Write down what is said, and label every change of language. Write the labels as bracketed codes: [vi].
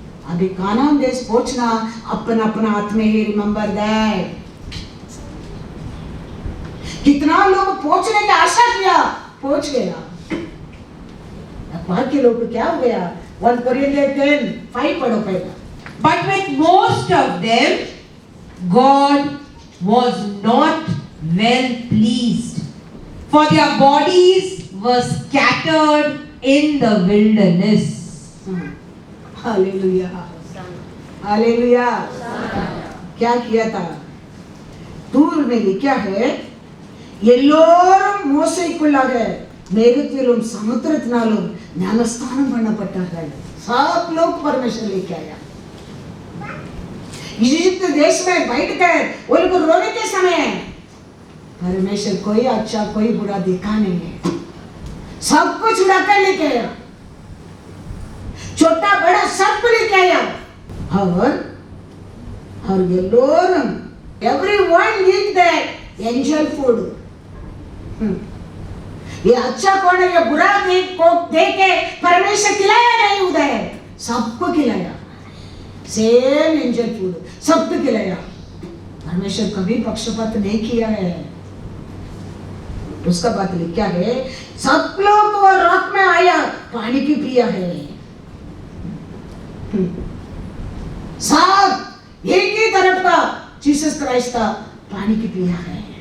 [hi] अभी कानान देश पहुंचना अपना अपना हाथ में है। Remember that. कितना लोग पहुंचने की आशा किया, पहुंच गया। बाकी लोग को क्या हो गया? 1 Corinthians 10:5 पढ़ो पहला। [en] But with most of them, God was not well pleased, for their bodies were scattered in the wilderness. [hi] Hallelujah. Hallelujah. क्या किया था? दूर में लिखा है [ta] எல்லோரும் மோசைக்குள்ளாக மேகத்திலும் சமுத்திரத்தினாலும் ஞானஸ்தானம் பண்ணப்பட்டார்கள்। [hi] सब लोग परमेश्वर लेके आया। इजिप्ट देश में बैठकर वो लोग रोने के समय परमेश्वर कोई अच्छा कोई बुरा देखा नहीं है, सब कुछ उड़ा कर लेके आया, छोटा बड़ा सब लेके आया। और ये लोग [en] everyone eat that angel food। [hi] ये अच्छा कौन है, ये बुरा देख के परमेश्वर खिलाया नहीं उधर, सबको खिलाया, [en] same angel food [hi] सबको खिलाया। परमेश्वर कभी पक्षपात नहीं किया है, उसका बात लिखा है, सब लोग को रॉक में आया पानी की पिया है, सब एक ही तरफ का जीसस क्राइस्ट का पानी की पिया है।